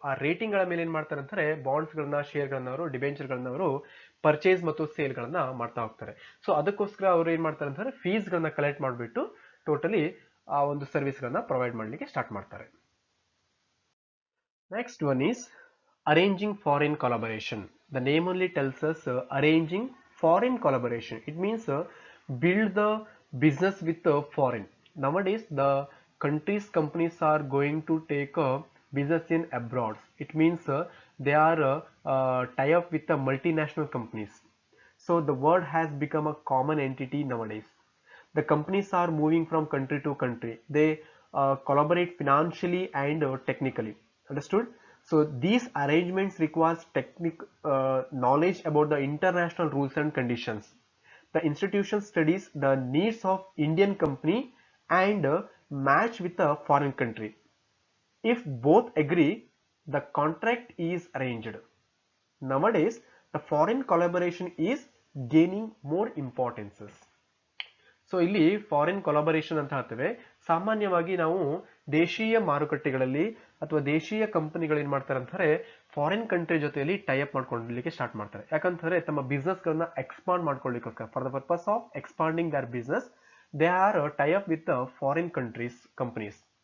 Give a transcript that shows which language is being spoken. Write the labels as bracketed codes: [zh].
[kn] ಆ ರೇಟಿಂಗ್ ಗಳ ಮೇಲೆ ಏನ್ ಮಾಡ್ತಾರೆ ಅಂತಾರೆ ಬಾಂಡ್ಸ್ ಗಳನ್ನ, ಶೇರ್ ಗಳನ್ನ ಅವರು, ಡಿಬೆಂಚರ್ ಗಳನ್ನ ಅವರು ಪರ್ಚೇಸ್ ಮತ್ತು ಸೇಲ್ ಗಳನ್ನ ಮಾಡ್ತಾ ಹೋಗ್ತಾರೆ. ಸೊ ಅದಕ್ಕೋಸ್ಕರ ಅವರು ಏನ್ ಮಾಡ್ತಾರೆ ಅಂತಂದ್ರೆ ಫೀಸ್ ಗಳನ್ನ ಕಲೆಕ್ಟ್ ಮಾಡಿಬಿಟ್ಟು ಟೋಟಲಿ ಆ ಒಂದು ಸರ್ವಿಸ್ ಗಳನ್ನ ಪ್ರೊವೈಡ್ ಮಾಡ್ಲಿಕ್ಕೆ ಸ್ಟಾರ್ಟ್ ಮಾಡ್ತಾರೆ. [en] Next one is arranging foreign collaboration. The name only tells us arranging foreign collaboration. It means build the business with foreign. Nowadays the countries companies are going to take business in abroad. It means they are tie up with the multinational companies. So the word has become a common entity nowadays. The companies are moving from country to country. They collaborate financially and technically. Understood? So these arrangements requires knowledge about the international rules and conditions. The institution studies the needs of Indian company and match with a foreign country. If both agree, the contract is arranged. Nowadays, the foreign collaboration is gaining more importances. [kn] So ಇಲ್ಲಿ foreign collaboration ಅಂತ ಹೇಳ್ತೇವೆ. ಸಾಮಾನ್ಯವಾಗಿ ನಾವು ದೇಶೀಯ ಮಾರುಕಟ್ಟೆಗಳಲ್ಲಿ ಅಥವಾ ದೇಶೀಯ ಕಂಪನಿಗಳು ಏನ್ ಮಾಡ್ತಾರೆ ಅಂತಾರೆ ಫಾರಿನ್ ಕಂಟ್ರಿ ಜೊತೆಯಲ್ಲಿ ಟೈ ಅಪ್ ಮಾಡ್ಕೊಳ್ಳಲಿಕ್ಕೆ ಸ್ಟಾರ್ಟ್ ಮಾಡ್ತಾರೆ. ಯಾಕಂತಂದ್ರೆ ತಮ್ಮ ಬಿಸ್ನೆಸ್ ಗಳನ್ನ expand ಮಾಡ್ಕೊಳ್ಳಿಕ್ಕೋಸ್ಕರ, [en] For the purpose of expanding their business, they are tie up with foreign countries companies.